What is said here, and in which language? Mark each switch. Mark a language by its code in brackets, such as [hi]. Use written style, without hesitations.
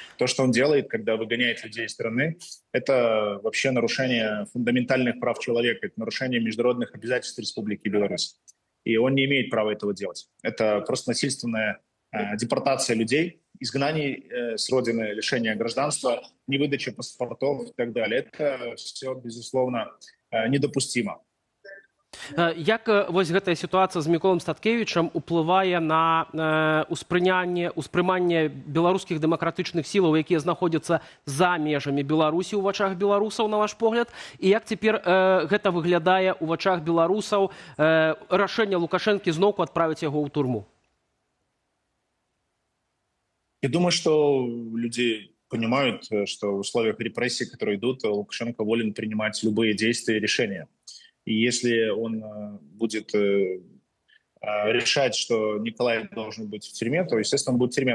[ru] То, что он делает, когда выгоняет людей из страны, это вообще нарушение фундаментальных прав человека, это нарушение международных обязательств Республики Беларусь. И он не имеет права этого делать. Это просто насильственная депортация людей, изгнание с родины, лишение гражданства, невыдача паспортов и так далее. Это все, безусловно, недопустимо. [be] Як вось гэтая сітуацыя з Міколам Статкевічам уплывае на успрыманне беларускіх дэмакратычных сілаў, якія знаходзяцца за межамі Беларусі ў вачах беларусаў, на ваш погляд? І як цяпер гэта выглядае ў вачах беларусаў рашэнне Лукашэнкі зноўку адправіць яго ў турму? [ru] Я думаю, что люди понимают, что в условиях репрессий, которые идут, Лукашенко волен принимать любые действия и решения. И если он будет решать, что Николай должен быть в тюрьме, то, естественно, он будет в тюрьме.